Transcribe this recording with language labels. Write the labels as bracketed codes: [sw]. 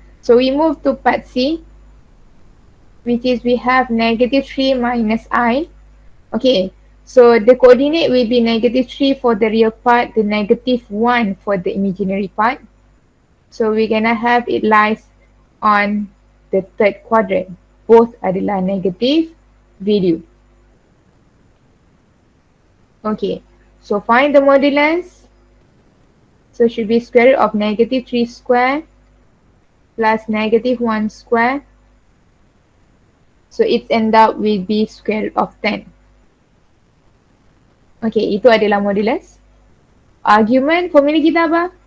[en] So we move to part C, which is we have negative 3 minus I. Okay, so the coordinate will be negative 3 for the real part, the negative 1 for the imaginary part. So we're gonna have it lies on the third quadrant. Both adalah negative value. Okay, so find the modulus. So should be square root of negative 3 square plus negative 1 square. So it's end up will be square root of 10. [ms] Okay, itu adalah modulus. Argument, formula kita apa?